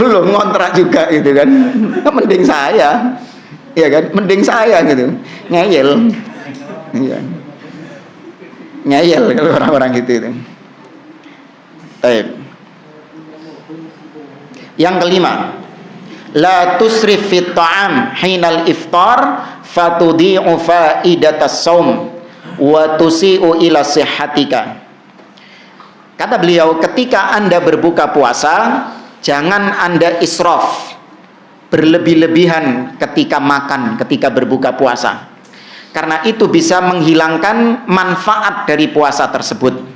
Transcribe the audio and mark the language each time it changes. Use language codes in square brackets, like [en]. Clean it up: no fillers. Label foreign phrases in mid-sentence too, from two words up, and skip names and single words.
[id] Belum, ngontrak juga gitu kan. Mending saya, ya kan, mending saya gitu. Ngeyel, ya. Ngeyel kalau orang-orang gitu itu. Baik. Yang kelima, [ar] لا تسرف في الطعام حين الإفطار فتضيع فائدة الصوم وتسيء إلى صحتك. [id] Kata beliau, ketika Anda berbuka puasa, jangan Anda israf, berlebih-lebihan ketika makan, ketika berbuka puasa. Karena itu bisa menghilangkan manfaat dari puasa tersebut.